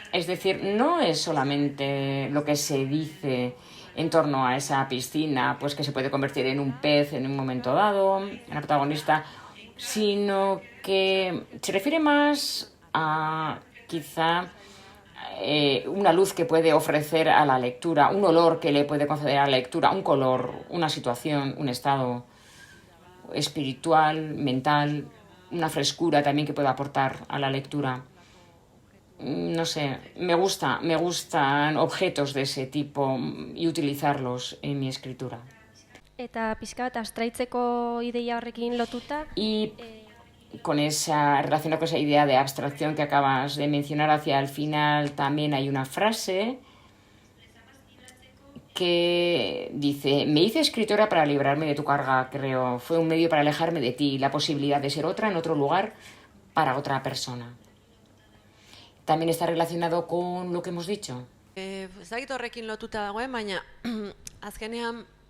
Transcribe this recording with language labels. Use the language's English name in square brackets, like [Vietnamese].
[Spanish] Es decir, no es solamente lo que se dice en torno a esa piscina, pues que se puede convertir en un pez en un momento dado, en la protagonista, sino que se refiere más a quizá una luz que puede ofrecer a la lectura, un olor que le puede conceder a la lectura, un color, una situación, un estado espiritual, mental, una frescura también que puede aportar a la lectura. No sé, me gustan objetos de ese tipo y utilizarlos en mi escritura. [Basque] Eta pixka bat abstraitzeko ideia horrekin lotuta. [Spanish] Y relacionado con esa idea de abstracción que acabas de mencionar hacia el final, también hay una frase que dice: me hice escritora para librarme de tu carga, creo. Fue un medio para alejarme de ti, la posibilidad de ser otra en otro lugar para otra persona. También está relacionado con lo que hemos dicho. [Basque] Ez dakit horrekin lotuta dagoen, baina azkenean